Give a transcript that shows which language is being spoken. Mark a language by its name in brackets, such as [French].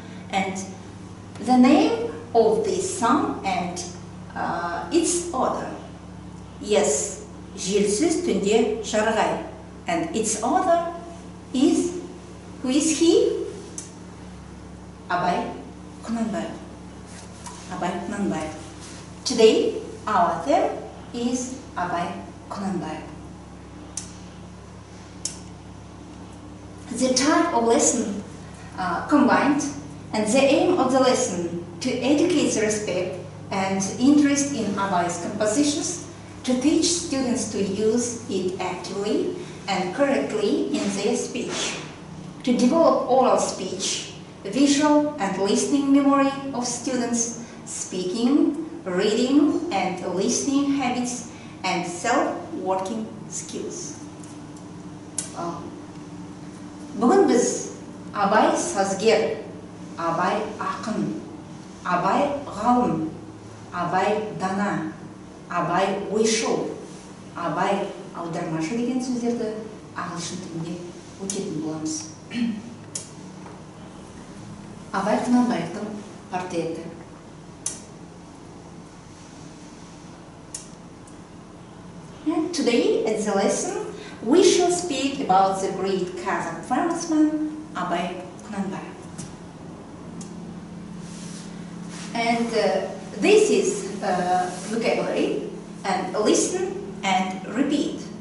[English] And the name of this song and its author. Yes, [Kazakh] желсіз түнде жарығай. [English] And its author is, who is he? Abai Kunanbaev. Abai Kunanbaev. Today, our theme is Abai Kunanbaev. The type of lesson combined, and the aim of the lesson to educate the respect and interest in Abai's compositions, to teach students to use it actively and correctly in their speech, to develop oral speech, visual and listening memory of students, speaking, reading and listening habits, and self-working skills. [Kazakh] Бүгін біз Абай сазгер, Абай ақын, Абай ғалым, Абай дана, Абай ойшыл, Абай аудармашы деген сөздерді ағылшын тілінде өтетін боламыз. Абай Kunanbaevтың портреті. [English] And today at the lesson we shall speak about the great Kazakh famous-man Abai Kunanbaev. And this is vocabulary, and listen and repeat.